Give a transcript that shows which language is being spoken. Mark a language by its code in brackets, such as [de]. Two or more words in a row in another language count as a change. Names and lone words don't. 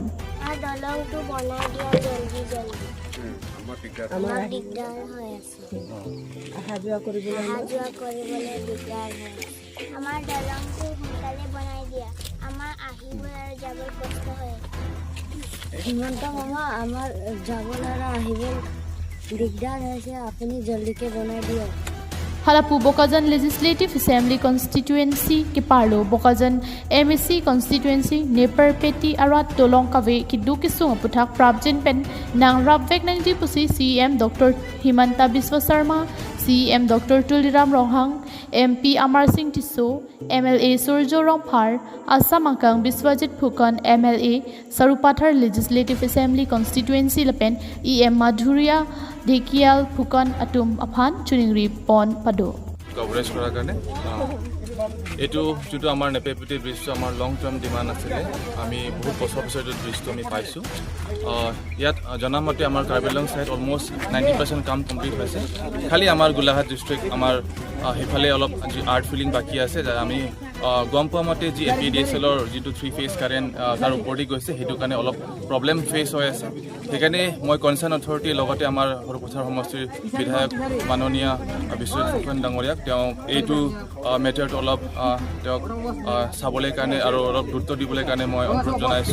[hi] आ दोलोंग तो बना दिया जल्दी जल्दी [as] আমার দিগদার হয় আছে হাজুয়া কৰিবলৈ দিগদার হয় আমার দলংটো সোনকালে বনাই দিয়া আমার আহিব আৰু যাবৰ কষ্ট হয় হিমন্ত মামা আমার যাবৰ আৰু আহিব দিগদার হৈছে আপুনি জলদিকে বনাই দিয়ক [mjw] हलापू बोकाजन [en] legislative assembly constituency [mjw] के पार्लो बोकाजन [en] MSC constituency [mjw] नेपर पेटी अरात दोलोंग कावे की दु किसुंग पुथाक प्राप्जिन पेन नांग राबवेक नंगजी पुसी सीएम डॉक्टर हिमंता बिस्वा शर्मा सीएम डॉक्टर तुलिराम रोहंग एमपी अमर सिंह टिसो एमएलए सूर्यो रोंफार असम अंकंग बिस्वजित फुकन एमएलए सरुपाथर [en] legislative assembly constituency [mjw] लपेन ईएम माधुरिया ढेकियाल फुकन अटुम अफान चुनिंगरी पन पदो [as] कवरेज करार কাৰণে এটো যেটো আমাৰ নেপেপিটি ব্ৰিজটো আমাৰ [en] long term demand [as] আছিল আমি বহুত বছৰ পিছত ব্ৰিজটো আমি পাইছো ইয়াত জনামতে আমাৰ কাৰ্বিলং [en] side almost [as] 90% কাম কমপ্লিট হৈছে খালি আমাৰ গোলাঘাট ডিস্ট্ৰিক্ট আমাৰ হেফালে অলপ [en] earth filling [as] বাকি আছে আমি গম পোৱা মতে যি এপিডিএছএলৰ যেটো [en] 3 phase current [as] তাৰ ওপৰদি গৈছে হেতু কাৰণে অলপ [en] problem face [as] হৈ আছে সেইকাৰণে মই [en] concern authority [as] লগতে আমাৰ হৰপথাৰ সমষ্টিৰ বিধায়ক মাননীয় বিশ্বজিৎ ফুকন ডাঙৰীয়াক তেওঁ এইটো মেটাৰটো অলপ তেওঁক চাবলৈ কাৰণে আৰু অলপ গুৰুত্ব দিবলৈ কাৰণে মই অনুৰোধ জনাইছো